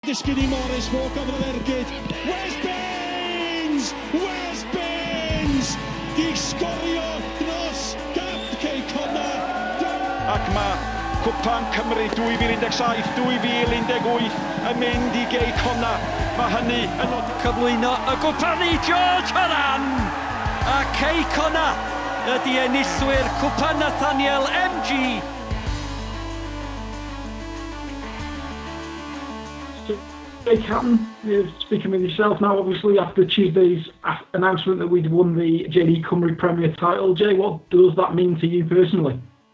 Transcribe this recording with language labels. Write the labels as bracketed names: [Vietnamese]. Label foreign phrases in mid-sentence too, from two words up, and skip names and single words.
[Welsh] Disgyn i Morris, [English] walk over the ergyd. Where's Baines? Where's Baines? [Welsh] Di sgorio dros gap Quay Connah. Ac mae Cwpan Cymru 2017, 2018 yn mynd i Quay Connah. Mae hynny yn cyflwyno y gwpani George Horan. A Quay Connah ydy enillwyr Cwpan Nathaniel MG. [English] Jay Catton, speaking with yourself now, obviously after Tuesday's announcement that we'd won the JD Cymru Premier title. Jay, what does that mean to you personally?